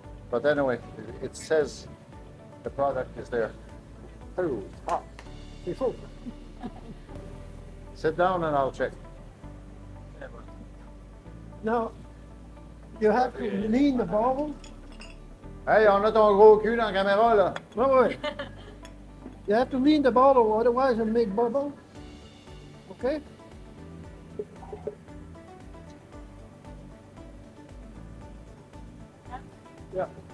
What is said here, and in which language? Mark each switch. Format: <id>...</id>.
<en>But anyway, it says the product is there. Oh, hot.</en> <fr>c'est faux.</fr> <en>Sit down and I'll check. Now, you have to lean the bottle.</en> <fr>Hey, on a ton gros cul dans la caméra, là. Ouais.</fr> <en>You have to lean the bottle, otherwise it'll make bubble. Okay? Yeah.</en>